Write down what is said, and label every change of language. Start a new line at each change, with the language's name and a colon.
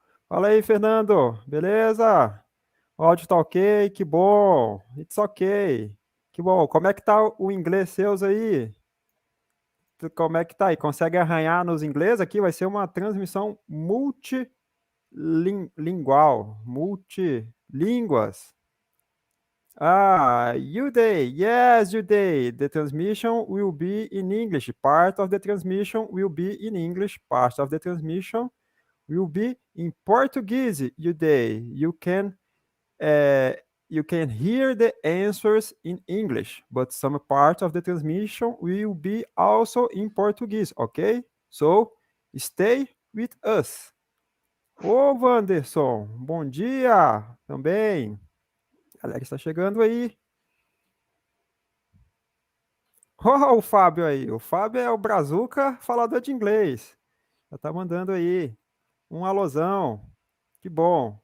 Portuguese: Fala aí, Fernando. Beleza? O áudio tá ok? Que bom.
English: It's ok.
Portuguese: Que bom. Como é que tá o inglês seus aí? Como é que tá aí? Consegue arranhar nos inglês aqui? Vai ser uma transmissão multilingual, multilínguas.
English: Ah, Uday. Yes, Uday. The transmission will be in English. Part of the transmission will be in English. Part of the transmission will be in Portuguese, Uday. Uh, you can hear the answers in English, but some part of the transmission will be also in Portuguese, okay? So, stay with us.
Portuguese: Ô, Wanderson, bom dia também. Galera está chegando aí. Ó, o Fábio aí. O Fábio é o brazuca falador de inglês. Já tá mandando aí um alôzão. Que bom.